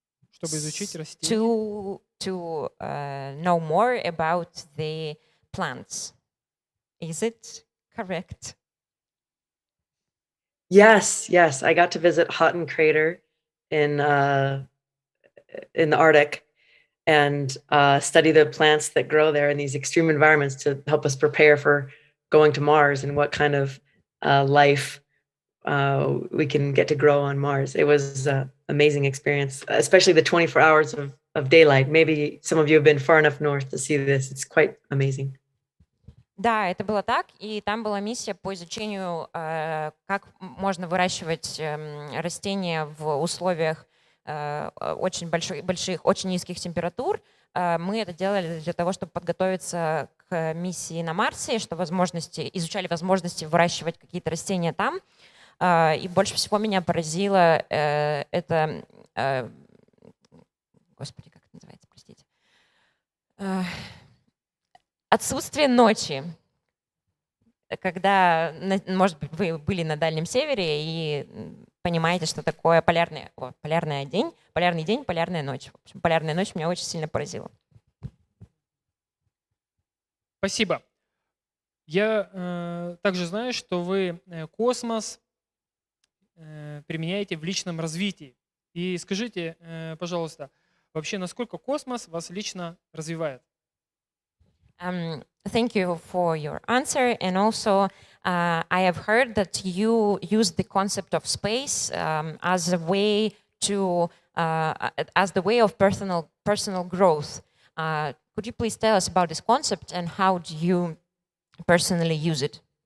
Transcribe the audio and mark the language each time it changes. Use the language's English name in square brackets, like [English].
[Russian] Чтобы изучить растения. [English] To know more about the plants. Is it correct? Yes, I got to visit Houghton Crater in the Arctic and study the plants that grow there in these extreme environments to help us prepare for going to Mars and what kind of life we can get to grow on Mars. It was an amazing experience, especially the 24 hours of daylight. Maybe some of you have been far enough north to see this. It's quite amazing. [Russian] Да, это было так, и там была миссия по изучению, как можно выращивать растения в условиях очень больших, очень низких температур. Мы это делали для того, чтобы подготовиться к миссии на Марсе, что изучали возможности выращивать какие-то растения там. И больше всего меня поразило это... Господи, как это называется, простите. Отсутствие ночи. Когда, может быть, вы были на Дальнем Севере и понимаете, что такое полярный день, полярная ночь. В общем, полярная ночь меня очень сильно поразила. Спасибо. Я также знаю, что вы космос применяете в личном развитии. И скажите, пожалуйста, вообще, насколько космос вас лично развивает? [English] Thank you for your answer. And also, I have heard that you use the concept of space as a way to, as the way of personal growth. Could you please tell us about this concept and how do you personally use it?